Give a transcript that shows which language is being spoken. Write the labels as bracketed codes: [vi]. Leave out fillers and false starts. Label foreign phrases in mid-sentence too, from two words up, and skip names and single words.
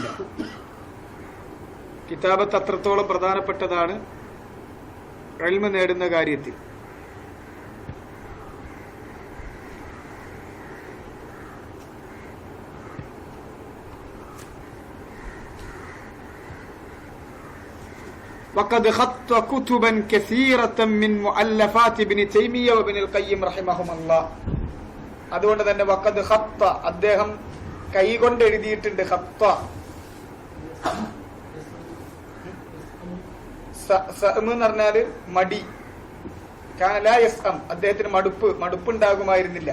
[ml] കിതാബത്ത് അത്രത്തോളം പ്രധാനപ്പെട്ടതാണ് ഇൽമ് നേടുന്ന കാര്യത്തിൽ. [ar] وقد خط كتبا كثيرة من مؤلفات ابن تيمية وابن القيم رحمهم الله. [ml] അതുകൊണ്ട് തന്നെ [ar] وقد خط, [ml] അദ്ദേഹം കൈകൊണ്ട് എഴുതിയിട്ടുണ്ട്. [ar] خط سأم [ml] എന്ന് പറഞ്ഞാല് മടി, [ar] كان لا يسأم, [ml] അദ്ദേഹത്തിന് മടുപ്പുണ്ടാകുമായിരുന്നില്ല.